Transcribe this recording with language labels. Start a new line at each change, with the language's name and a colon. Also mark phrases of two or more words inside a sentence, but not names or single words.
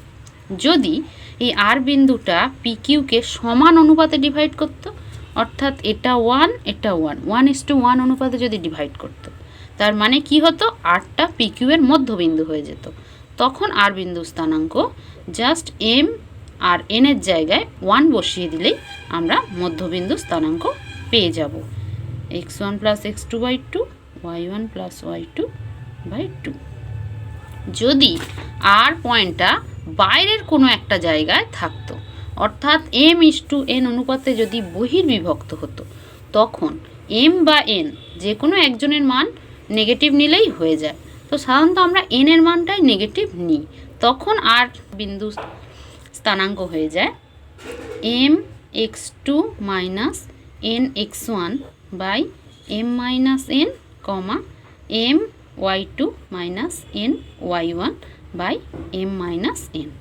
Bangla: যদি এই আর বিন্দুটা পি কিউকে সমান অনুপাতে ডিভাইড করতো, অর্থাৎ এটা 1 এটা 1:1 অনুপাতে যদি ডিভাইড করতো, তার মানে কি হতো, আরটা পি কিউ এর মধ্যবিন্দু হয়ে যেত। তখন আর বিন্দু স্থানাঙ্ক জাস্ট এম আর এন এর জায়গায় 1 বসিয়ে দিলেই আমরা মধ্যবিন্দু স্থানাঙ্ক পেয়ে যাব। x1 + x2/2, y1 + y2/2। যদি আর পয়েন্টটা বাইরের কোনো একটা জায়গায় থাকতো, অর্থাৎ m:n অনুপাতে যদি বহির্বিভক্ত হতো, তখন m বা n যে কোনো একজনের মান নেগেটিভ নিলেই হয়ে যায়। তো সাধারণত আমরা n এর মানটাই নেগেটিভ নিই, তখন আর বিন্দু স্থানাঙ্ক হয়ে যায় mx2 - nx1/m - n, my2 - ny1/m - n।